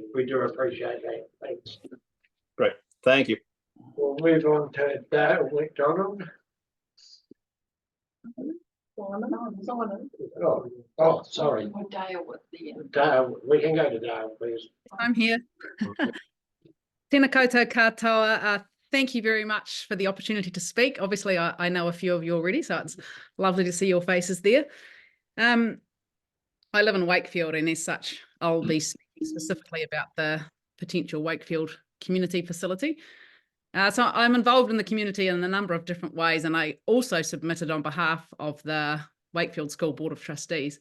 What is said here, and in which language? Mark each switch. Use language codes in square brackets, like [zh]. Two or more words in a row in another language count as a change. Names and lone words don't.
[en] We do appreciate that. Thanks. Great. Thank you. We'll move on to Dale McDonald. Oh, sorry. Dale with the Dale, we can go to Dale, please. I'm here. [mi] Tēnā koutou katoa. [en] Thank you very much for the opportunity to speak. Obviously, I know a few of you already, so it's lovely to see your faces there. I live in Wakefield, and as such, I'll be speaking specifically about the potential Wakefield community facility. So I'm involved in the community in a number of different ways, and I also submitted on behalf of the Wakefield School Board of Trustees.